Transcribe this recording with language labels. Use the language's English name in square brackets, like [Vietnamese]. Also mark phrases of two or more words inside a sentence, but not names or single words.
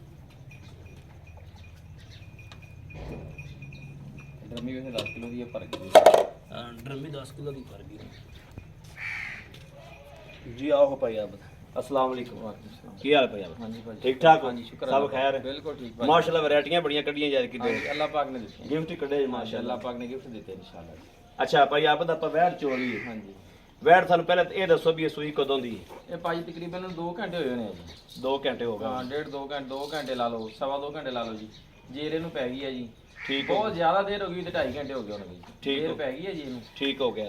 [Punjabi] ਡਰਮੀ ਵੈਸੇ 10 ਕਿਲੋ ਦੀ ਹੈ ਭਰ ਗਈ। ਹਾਂ ਡਰਮੀ 10 ਕਿਲੋ ਦੀ ਕਰ ਗਈ ਜੀ ਆਓ ਭਾਈ ਆਪ। [Arabic] السلام عليكم. [Punjabi] ਕੀ ਹਾਲ ਭਾਈ ਆਪ? ਹਾਂਜੀ ਭਾਜੀ ਠੀਕ ਠਾਕ? ਹਾਂਜੀ ਸ਼ੁਕਰ ਸਭ ਖੈਰ? ਬਿਲकुल ਠੀਕ ਭਾਈ। ਮਾਸ਼ਾਅੱਲਾਹ ਵੈਰਾਇਟੀਆਂ ਬੜੀਆਂ ਕੱਢੀਆਂ ਯਾਰ ਕਿ ਹਾਂਜੀ ਅੱਲਾਹ ਪਾਕ ਨੇ ਦਿੱਤੇ ਗਿਫਟ ਕੱਢੇ माशाल्लाह माशाल्लाह। ਅੱਲਾਹ ਪਾਕ ਨੇ ਗਿਫਟ ਦਿੱਤੇ इंशाल्लाह। ਅੱਛਾ ਭਾਈ ਆਪ ਦਾ ਆਪਾਂ ਵਹਿਰ ਚੋਰੀ ਹਾਂਜੀ ਵੈੜ ਸਾਨੂੰ ਪਹਿਲਾਂ ਇਹ ਦੱਸੋ ਵੀ ਇਹ ਸੂਈ ਕਦੋਂ ਦੀ ਹੈ? ਇਹ ਭਾਜੀ ਤਕਰੀਬਨ 2 ਘੰਟੇ ਹੋਏ ਹੋਣੇ ਆ ਜੀ 2 ਘੰਟੇ ਹੋ ਗਏ। ਹਾਂ 2 ਘੰਟੇ ਲਾ ਲਓ, 2.5 ਘੰਟੇ ਲਾ ਲਓ ਜੀ। ਜੇਰ ਇਹਨੂੰ ਪੈ ਗਈ ਹੈ ਜੀ, ਠੀਕ ਹੈ ਬਹੁਤ ਜ਼ਿਆਦਾ ਦੇਰ ਹੋ ਗਈ ਤੇ 2.5 ਘੰਟੇ ਹੋ ਗਏ ਹੋਣਗੇ ਜੀ। ਠੀਕ ਜੇਰ ਹੋ- ਪੈ ਗਈ ਹੈ ਜੀ ਇਹਨੂੰ। ਠੀਕ ਹੋ ਗਿਆ।